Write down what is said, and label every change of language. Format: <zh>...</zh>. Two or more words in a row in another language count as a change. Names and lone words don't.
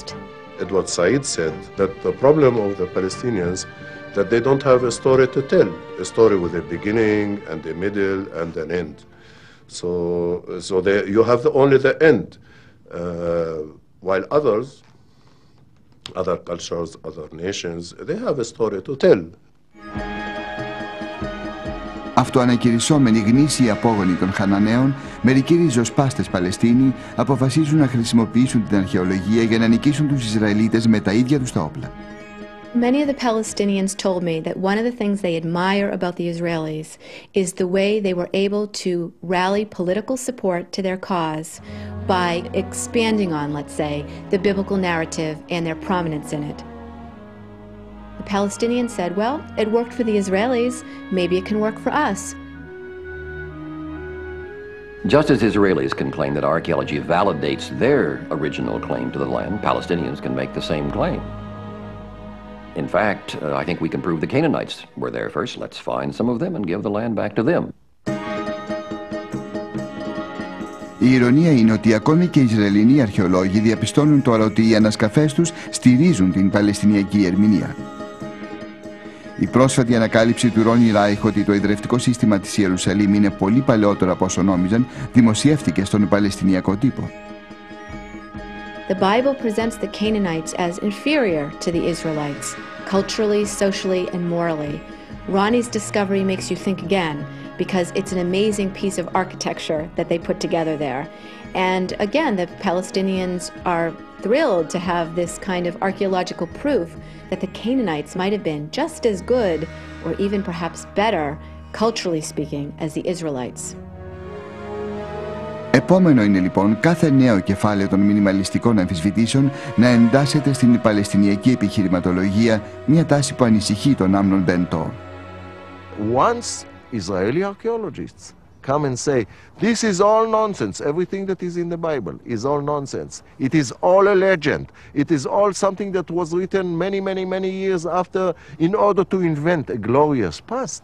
<en>Edward Said said that the problem of the Palestinians that they don't have a story to tell, a story with a beginning and a middle and an end. So you have only the end. While others, other cultures, other nations, they have a story to tell.</en> <el>Αυτοανακηρυσσόμενοι γνήσιοι απόγονοι των Χαναναίων, μερικοί ριζοσπάστες Παλαιστίνοι αποφασίζουν να χρησιμοποιήσουν την αρχαιολογία για να νικήσουν τους Ισραηλίτες με τα ίδια τους τα όπλα.</el> <en>Many of the Palestinians told me that one of the things they admire about the Israelis is the way they were able to rally political support to their cause by expanding on, let's say, the biblical narrative and their prominence in it. The Palestinians said, well, it worked for the Israelis, maybe it can work for us. Just as Israelis can claim that archaeology validates their original claim to the land, Palestinians can make the same claim. In fact, I think we can prove the Canaanites were there first. Let's find some of them and give the land back to them.</en> <el>Η ηρωνία είναι ότι ακόμη και οι Ισραηλινοί αρχαιολόγοι διαπιστώνουν τώρα ότι οι ανασκαφές τους στηρίζουν την Παλαιστινιακή ερμηνεία. Η πρόσφατη ανακάλυψη του Ρόνι Ράιχ ότι το ιδρευτικό σύστημα της Ιερουσαλήμ είναι πολύ παλαιότερο από όσο νόμιζαν δημοσιεύτηκε στον Παλαιστινιακό τύπο.</el> <en>The Bible presents the Canaanites as inferior to the Israelites, culturally, socially, and morally. Ronnie's discovery makes you think again, because it's an amazing piece of architecture that they put together there. And again, the Palestinians are thrilled to have this kind of archaeological proof that the Canaanites might have been just as good, or even perhaps better, culturally speaking, as the Israelites.</en> <el>Επόμενο είναι λοιπόν κάθε νέο κεφάλαιο των μινιμαλιστικών αμφισβητήσεων να εντάσσεται στην παλαιστινιακή επιχειρηματολογία, μια τάση που ανησυχεί τον Άμνον Μπεντό.</el> <en>Once Israeli archaeologists come and say, this is all nonsense, everything that is in the Bible is all nonsense. It is all a legend. It is all something that was written many, many, many years after in order to invent a glorious past.</en>